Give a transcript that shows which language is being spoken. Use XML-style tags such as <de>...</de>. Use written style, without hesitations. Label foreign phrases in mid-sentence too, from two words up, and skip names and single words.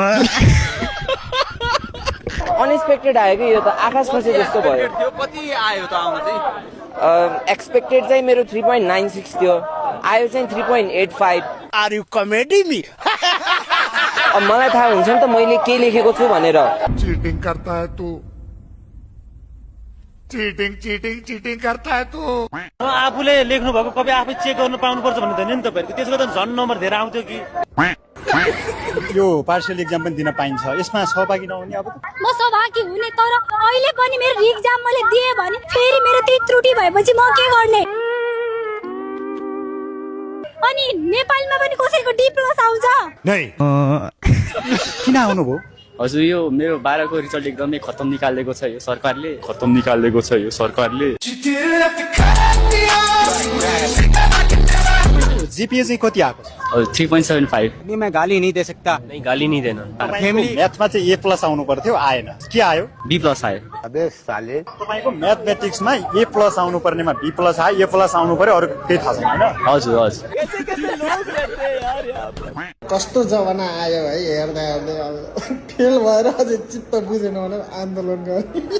<ne>अनएक्सपेक्टेड आयो कि यो त आकाश खसे जस्तो भयो। कति आयो त आउन चाहिँ? एक्सपेक्टेड चाहिँ मेरो 3.96 थियो, आयो चाहिँ 3.85।</ne> <en>are you comedy me?</en> <ne>अब मलाई थाहा हुन्छ नि त मैले के लेखेको छु भनेर।</ne> <hi>चीटिंग करता है तू, चीटिंग करता है तू।</hi> <ne>आफूले लेख्नु भएको कपी आफै चेक गर्नु पाउनुपर्छ भन्ने त नि तपाईहरुको। त्यसको त झन् नम्बर धेरै आउँथ्यो कि? यो</ne> <en>partial exam</en> <ne>पनि दिन पाइन्छ, यसमा सहभागी नहुने अब? म सहभागी हुने, तर अहिले पनि मेरो एक्जाम मैले दिए भने फेरि मेरो त्यही त्रुटि भएपछि म के गर्ने? अनि नेपालमा पनि कसैको D+ आउँछ? नै किन आउनु भो? हजुर यो मेरो 12 को रिजल्ट एकदमै खतम निकालेको छ यो सरकारले। जीपीए चाहिँ कति आएको छ? 3.75।</ne> <hi>नहीं मैं गाली नहीं दे सकता। नहीं गाली नहीं देना।</hi> <ne>फैमिली म्याथमा चाहिँ A+ आउनु पर्थ्यो, आएन, के आयो? B+ आयो।</ne> <hi>अबे साले,</hi> <ne>तपाईको म्याथमेटिक्समा A+ आउनु पर्नेमा B+ आयो, A+ आउनु पर्यो, अरु केही थाहा छैन हैन? हजुर। कस्तो जमाना आयो है, हेर्दा अब फेल भएर अझै चित्त बुझेन भने आन्दोलन गर्ने।</ne>